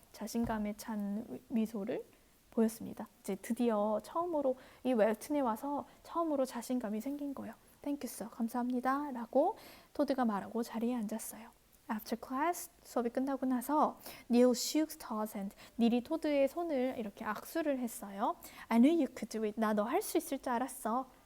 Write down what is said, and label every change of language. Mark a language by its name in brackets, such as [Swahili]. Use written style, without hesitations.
[Korean] 자신감에 찬 미소를 보였습니다. 이제 드디어 처음으로 이 웰튼에 와서 처음으로 자신감이 생긴 거예요. [English] Thank you, sir. [Korean] 감사합니다. 라고 토드가 말하고 자리에 앉았어요. [English] After class, [Korean] 수업이 끝나고 나서 [English] Neil shook Todd's hand. [Korean] 닐이 토드의 손을 이렇게 악수를 했어요. [English] I knew you could do it. [Korean] 나 너 할 수 있을 줄 알았어.